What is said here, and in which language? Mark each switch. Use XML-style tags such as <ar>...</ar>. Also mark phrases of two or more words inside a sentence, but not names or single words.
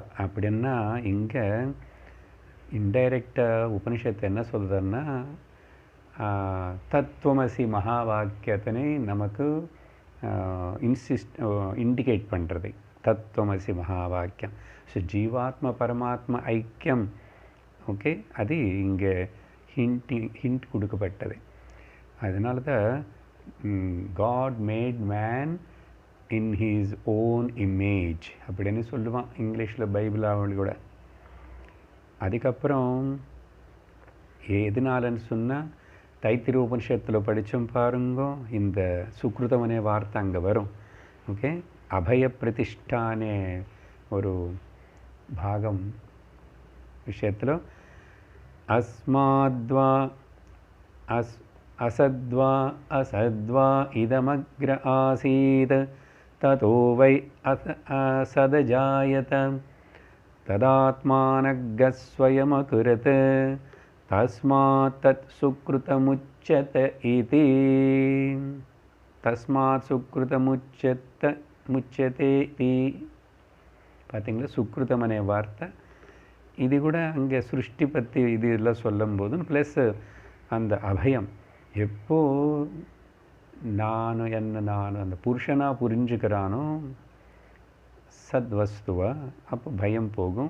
<ta>அப்படின்னா இங்கே இன்டைரக்டாக உபனிஷத்து என்ன சொல்கிறதுன்னா, தத்துவமசி மகா வாக்கியத்தினை நமக்கு இண்டிகேட் பண்ணுறது தத்துவமசி மகா வாக்கியம். ஸோ ஜீவாத்ம பரமாத்ம ஐக்கியம். ஓகே, அது இங்கே ஹிண்ட் கொடுக்கப்பட்டது. அதனால தான்</ta> <en>God made man in his own image</en> <ta>அப்படின்னு சொல்லுவான் இங்கிலீஷில், பைபிள் அவள் கூட. அதுக்கப்புறம் எதனாலன்னு சொன்னால், தைத்திரிய உபனிஷத்தில் படித்தோம் பாருங்க, இந்த சுக்ருதமனே வார்த்தை அங்கே வரும். ஓகே, அபய பிரதிஷ்டானே ஒரு பாகம்</ta> <sa>விஷயத்தில் அஸ்மாத்வா असद्वा असद्वा इदमग्र आसीत् ततो वै असदजायत तदात्मानग्गः स्वयमकुरत् तस्मात् तत् सुकृतमुच्यत इति तस्मात् मुच्चते इति.</sa> <ta>பார்த்தீங்களா, சுக்ருதம் அనే வார்த்தை இது கூட அங்கே சிருஷ்டி பற்றி இது எல்லாம் சொல்லும் போது ப்ளஸ் அந்த அபயம் எப்போ நான் அந்த புருஷனாக புரிஞ்சுக்கிறானோ சத்வஸ்துவா அப்போ பயம் போகும்.</ta>